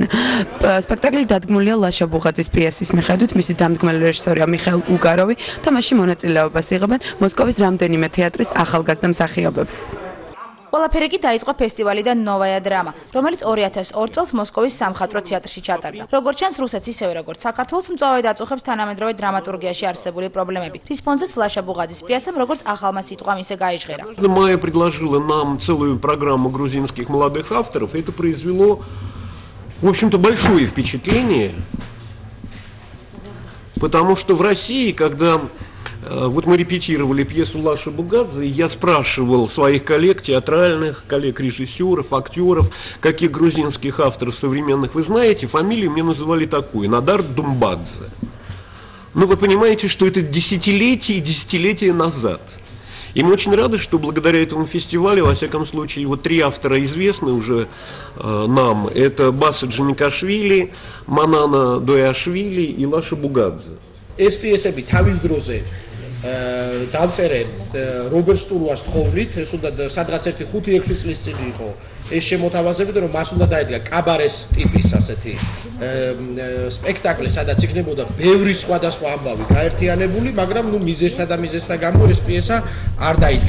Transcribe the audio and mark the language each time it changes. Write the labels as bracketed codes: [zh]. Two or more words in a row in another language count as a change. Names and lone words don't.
[ka] სპექტაკლი დადგმულია ლაშა ბუღაძის პიესის მიხედვით, მისი დამდგმელი რეჟისორია მიხეილ უგაროვი და მასში მონაწილეობას იღებენ მოსკოვის რამდენიმე თეატრის ახალგაზრდა მსახიობები. ყველაფერი კი დაიწყო ფესტივალიდან ნოვაია დრამა, რომელიც 2002 წელს მოსკოვის სამხატვრო თეატრში ჩატარდა. როგორც ჩანს, რუსეთს ისევე როგორც საქართველოს მწვავედ აწუხებს თანამედროვე დრამატურგიაში არსებული პრობლემები. რის ფონზეც ლაშა ბუღაძის პიესამ როგორც ახალმა ситყვამ ისე გაიჟღერა. [ru] Майя предложила нам целую программу грузинских молодых авторов. Это произвело, в общем-то, большое впечатление, потому что в России, когда вот мы репетировали пьесу Лаши Бугадзе, и я спрашивал своих коллег театральных, коллег-режиссеров, актеров, каких грузинских авторов современных вы знаете, фамилию мне называли такую: Надар Думбадзе. Но вы понимаете, что это десятилетия и десятилетия назад. И мы очень рады, что благодаря этому фестивалю, во всяком случае, вот 3 автора известны уже нам. Это Баса Джаникашвили, Манана Дояшвили и Лаша Бугадзе. [ka] ეს პიესები თავის დროზე დავწერენ რობერტ სტურუას თხოვნით, ეს უნდა სადღაც 5-6 წლის წინ იყო ეს შემოთავაზებდა, რომ მას უნდა დაედგა კაბარეს ტიპის ასეთი სპექტაკლი, სადაც იქნებოდა ბევრი სხვადასხვა ამბავი გაერთიანებული, მაგრამ მიზესთა გამო ეს პიესა არ დაიდგა.